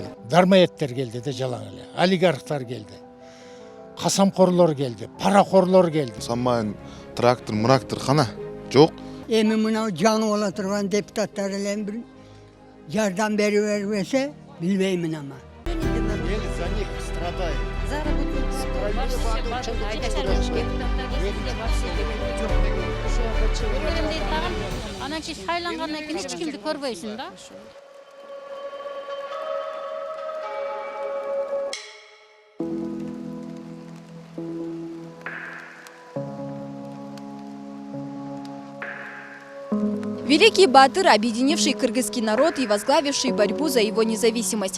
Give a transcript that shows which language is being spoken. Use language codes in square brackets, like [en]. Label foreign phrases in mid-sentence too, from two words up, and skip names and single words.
[ky] Дармаевтер келди де жалаң эле. Олигархтар келди. Касамкорлор келди, паракорлор келди. Самайын трактор кана жок. Эми мына жаңы бола турган депутаттар эле бир жардам берип бербесе, билбеймин ама. [ru] Эл за них страдает. [ky] Анан кийин шайлангандан кийин эч кимди көрбөйсүң да. [ru] Великий Батыр, объединивший кыргызский народ и возглавивший борьбу за его независимость.